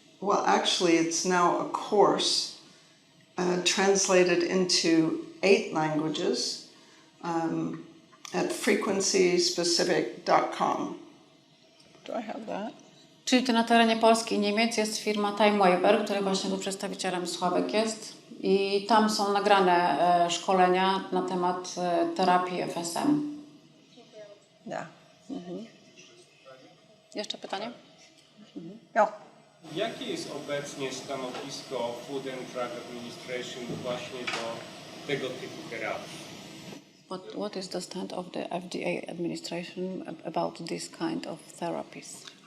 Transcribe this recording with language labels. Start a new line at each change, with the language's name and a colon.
English: Well, actually, it's now a course translated into 8 languages at frequencyspecific.com. Do I have that?
Polish: Czyli to na terenie Polski i Niemiec jest firma Time Waiver, której właśnie tu przedstawicielem Sławek jest. I tam są nagrane szkolenia na temat terapii FSM.
English: Yeah.
Polish: Jeszcze pytanie?
English: Yeah.
Polish: Jakie jest obecnie stanowisko Food and Drug Administration właśnie do tego typu terapii?
English: What is the stand of the FDA administration about this kind of therapies?